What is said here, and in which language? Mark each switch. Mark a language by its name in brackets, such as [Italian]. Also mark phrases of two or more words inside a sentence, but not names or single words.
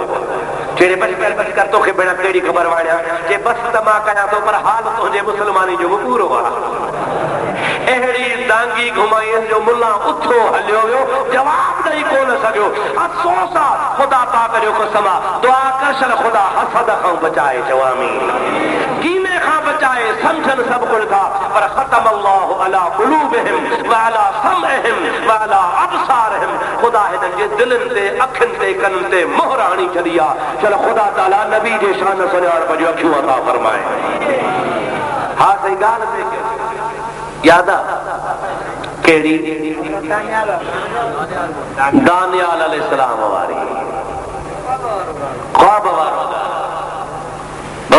[Sindhi] चेड़े बस कर तोखे भेण कहिड़ी ख़बर वाणिया? जे बस त मां कयां थो, पर हाल तुंहिंजे मुस्लमानी जो बि पूरो आहे। अहिड़ी दांगी घुमाई जो मुल्ला उथो हलियो वियो, जवाब ॾेई कोन सघियो। अफ़सोस आहे, ख़ुदा पाक जो कसम आहे, दुआ कर छॾ ख़ुदा हसद खां बचाए, चवामी कीने खां बचाए, सम्झनि सभु कुझु था, पर [Arabic] ختم الله على قلوبهم و على سمعهم و على أبصارهم. [Sindhi] ख़ुदा हिननि जे दिलनि ते, अखियुनि ते, कननि ते मोहर हणी छॾी आहे। चल ख़ुदा ताला नबी जे शान सुञाणप जूं अखियूं अता फरमाए। हा सही ॻाल्हि ते याद आहे कहिड़ी? दानियाल अलैहिस्सलाम वारी ख्वाब वारो।